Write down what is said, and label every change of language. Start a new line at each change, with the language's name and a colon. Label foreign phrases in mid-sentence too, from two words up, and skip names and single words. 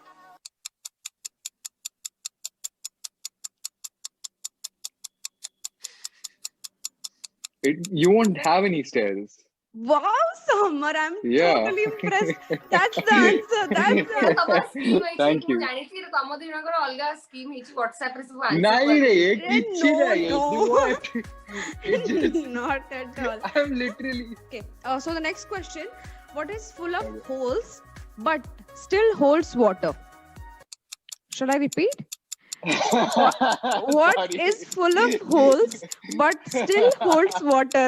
English: You won't have any stairs. Wow, Summer, I'm Yeah. totally impressed. That's the answer. Thank you.
Odia: ନାଇଁ ରେ ଏ କିଛି
English: No,
Odia: ନାହିଁ
English: no. what? It just, Not at all. I'm literally Okay. So the next question: what is full of holes but still holds water? Should I repeat? What Sorry. is full of holes but still holds water?